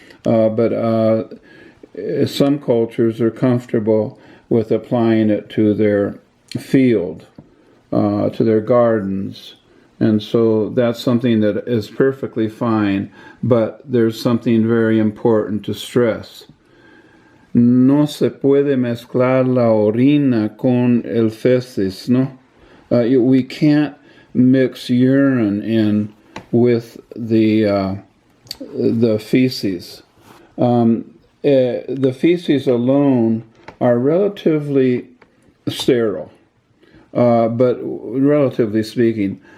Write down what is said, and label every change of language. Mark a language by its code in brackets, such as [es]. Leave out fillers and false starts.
[en] But some cultures are comfortable with applying it to their field, to their gardens. And so that's something that is perfectly fine, but there's something very important to stress. [es] No se puede mezclar la orina con el feces, no? [en] We can't mix urine in with the feces. The feces alone are relatively sterile, but relatively speaking.